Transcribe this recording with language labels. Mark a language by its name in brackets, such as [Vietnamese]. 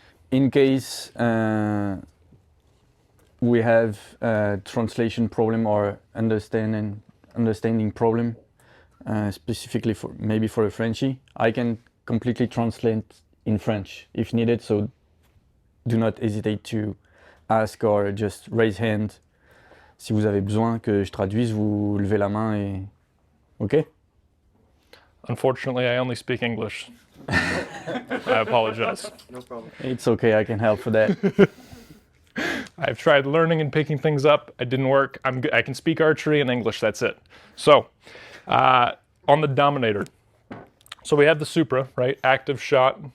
[English] In case we have a translation problem or understanding problem, specifically for maybe for a Frenchie, I can completely translate in French if needed. So do not hesitate to ask or just raise hand. [French] Si vous avez besoin que je traduise, vous levez la main et OK? [English] Unfortunately, I only speak English. I apologize. No problem. It's okay, I can help with that. I've tried learning and picking things up. It didn't work. I can speak archery and English. That's it. So, on the Dominator. So we have the Supra, right? Active shot.